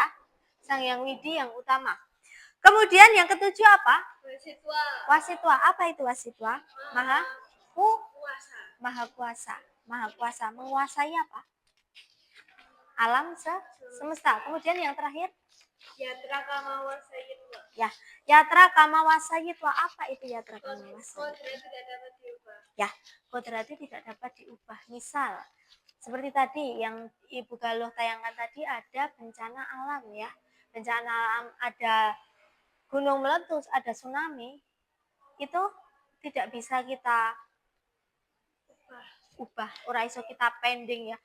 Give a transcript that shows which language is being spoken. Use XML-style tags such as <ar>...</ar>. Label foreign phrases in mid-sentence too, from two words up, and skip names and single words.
<id>Sang Hyang Widi yang utama. Kemudian yang ketujuh apa? Wasitwa. Wasitwa. Apa itu wasitwa? Maha Kuasa. Maha kuasa. Maha kuasa. Menguasai apa? Alam semesta. Kemudian yang terakhir?</id> <sa>यत्र कामावसायित्व. Ya, यत्र कामावसायित्व.</sa> <id>Apa itu</id> <sa>यत्र कामावसायित्व?</sa> <id>Kodrat tidak dapat diubah. Ya, kodratnya tidak dapat diubah. Misal, seperti tadi yang Ibu Galuh tayangkan tadi, ada bencana alam, ya. Bencana alam, ada gunung meletus, ada tsunami, itu tidak bisa kita ubah,</id> <jv>ora iso</jv> <id>kita pending, ya.</id>